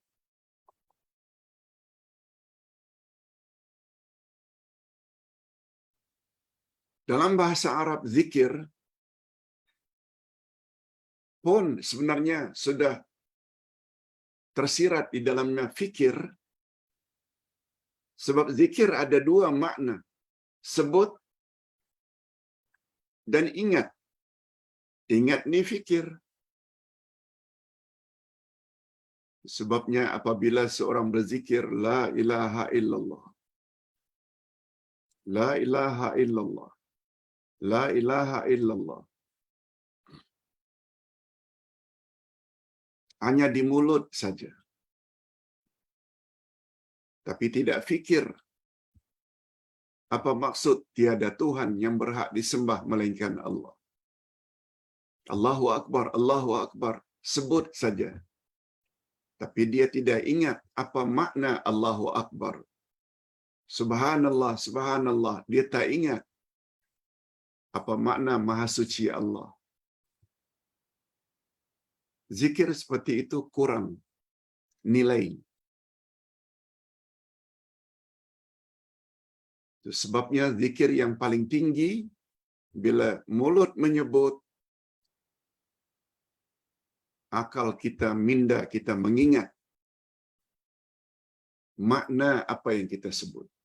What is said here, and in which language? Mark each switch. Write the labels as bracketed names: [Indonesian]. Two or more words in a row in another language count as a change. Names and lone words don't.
[Malay] Dalam bahasa Arab, zikir pun sebenarnya sudah tersirat di dalamnya fikir, sebab zikir ada dua makna, sebut dan ingat. Ingat ni fikir. Sebabnya apabila seorang berzikir [Arabic] لا إله إلا الله, لا إله إلا الله, لا إله إلا الله, [Malay] hanya di mulut saja, tapi tidak fikir apa maksud tiada Tuhan yang berhak disembah melainkan Allah. [Arabic] الله أكبر، الله أكبر, [Malay] sebut saja. Tapi dia tidak ingat apa makna [Arabic] الله أكبر. سبحان الله، سبحان الله, [Malay] dia tak ingat apa makna Maha Suci Allah. Zikir seperti itu kurang nilai. Itu sebabnya zikir yang paling tinggi bila mulut menyebut, akal kita minda, kita mengingat makna apa yang kita sebut.